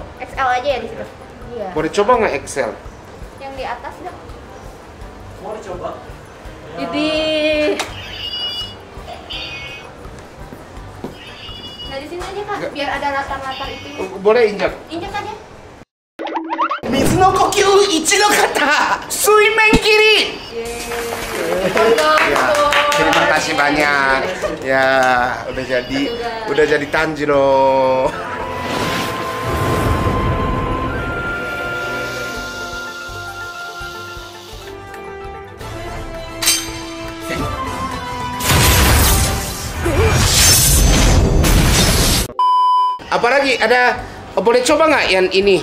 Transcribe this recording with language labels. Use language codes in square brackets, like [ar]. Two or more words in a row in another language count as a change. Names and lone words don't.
[id] XL aja ya di situ. Iya. Boleh coba nggak Excel? Yang di atas dong. Mau dicoba? Jadi. Nah di sini aja kak, Nggak. biar ada latar-latar itu. Boleh injak. Injek aja. [ja] 水の呼吸一の方水面切り [id] ya, terima kasih banyak ya udah jadi Tanjiro. Apalagi ada, boleh coba nggak yang ini?